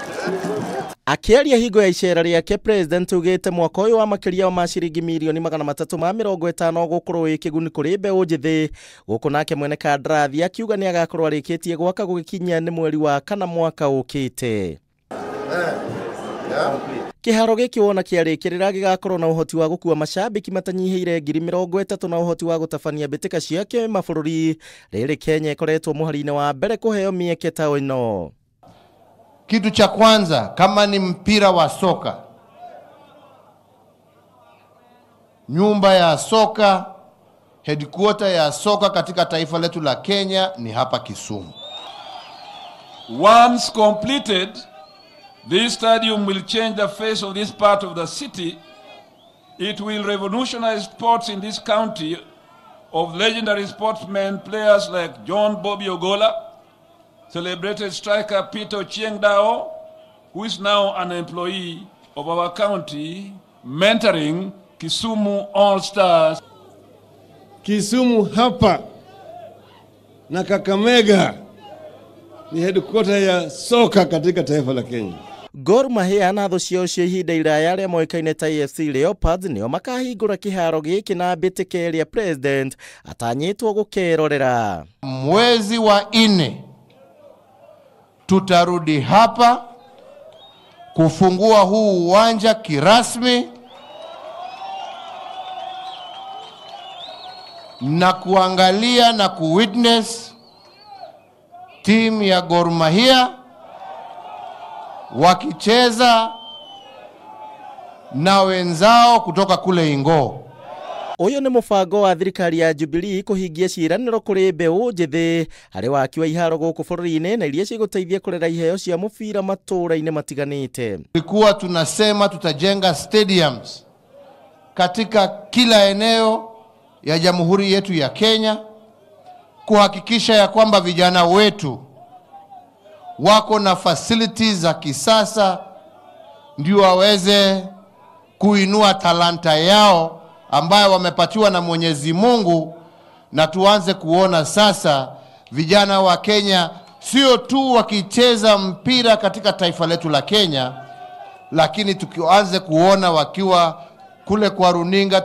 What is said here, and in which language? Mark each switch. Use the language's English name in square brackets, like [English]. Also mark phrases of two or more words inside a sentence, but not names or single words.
[Kikuyu] Akiaria hingo ya iceera riake, President ugite mwaka uyu wa makiria wa mashiringi milioni 350 gukorwo wi kiguni kuri mbeu njithi guku nake mwene kandarathi akiuga ni agakorwo arikitie gwaka gugikinya ni mweri wa kana mwaka ukite. Kihaaro giki wona kiarikirira gigakorwo na uhoti wa gukua mashabiki matanyihire 30,000 na uhoti wa gutabania mbitika ciake mabũrũri. Riri Kenya ikoretwo muhari-ini wa mbere kuheo mieke ta ino. [Swahili] Kitu cha kwanza, kama ni mpira wa soka, nyumba ya soka, headquarter ya soka katika taifa letu la Kenya ni hapa Kisumu. [English] Once completed, this stadium will change the face of this part of the city. It will revolutionize sports in this county of legendary sportsmen, players like John Bobby Ogola, celebrated striker Peter Ochieng-Dao, who is now an employee of our county, mentoring Kisumu All-Stars. [Swahili] Kisumu hapa na Kakamega ni headquarter ya soka katika taifa la Kenya. [Kikuyu] Gor Mahia na thũ cia ihinda iraya arĩa moĩkaine ta AFC Leopards nĩo makahingũra kĩharo gĩkĩ na mbĩtĩka ĩrĩa President atanyĩtwo gũkerorera. [Swahili] Mwezi wa 4 tutarudi hapa kufungua huu uwanja kirasmi na kuangalia na kuwitness timu ya Gor Mahia wakicheza na wenzao kutoka kule Hingo. [Kikuyu] Uyu ni mubango wa thirikari ya Jubilee kuhingia ciiraniro kuri mbeu njithi hari waki wa iharo guku bũrũri-inĩ na iria cigũteithia kurera iheo cia mubira matũra-inĩ matiganĩte. [Swahili] Tulikuwa tunasema tutajenga stadiums katika kila eneo ya jamhuri yetu ya Kenya kuhakikisha ya kwamba vijana wetu wako na facilities za kisasa ndio waweze kuinua talanta yao ambayo wamepatiwa na Mwenyezi Mungu, na tuanze kuona sasa vijana wa Kenya sio tu wakicheza mpira katika taifa letu la Kenya, lakini tukianze kuona wakiwa kule kwa runinga.